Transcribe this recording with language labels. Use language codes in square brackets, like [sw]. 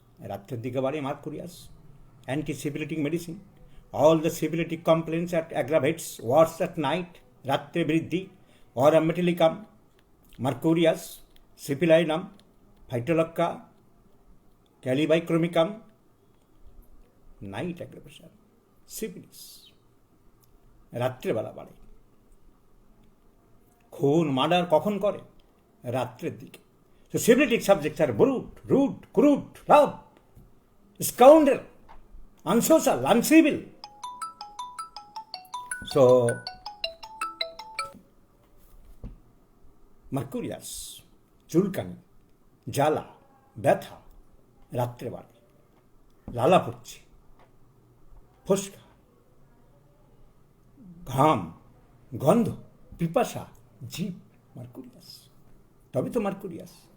[bn] রাত্রের দিকে বাড়ে [en] mercurius, antisyphilitic medicine, all the syphilitic complaints aggravates worse at night, [bn] রাত্রে বৃদ্ধি, [en] aurum metallicum, mercurius, syphilinum, phytolacca, calibichromicum, night aggravation, syphilis, [bn] রাত্রেবেলা বাড়ে। খুন মার্ডার কখন করে? রাত্রের দিকে। [en] So syphilitic subjects are rude, crude, rough, scoundrel, unsocial, uncivil. [bn] So, mercurius, চুলকানি, জ্বালা, ব্যথা, রাত্রেবেলা, লালা পড়ছে, ফোসকা, ঘাম, গন্ধ, পিপাসা, জিভ, মার্কুরিয়াস। তবে তো মার্কুরিয়াস।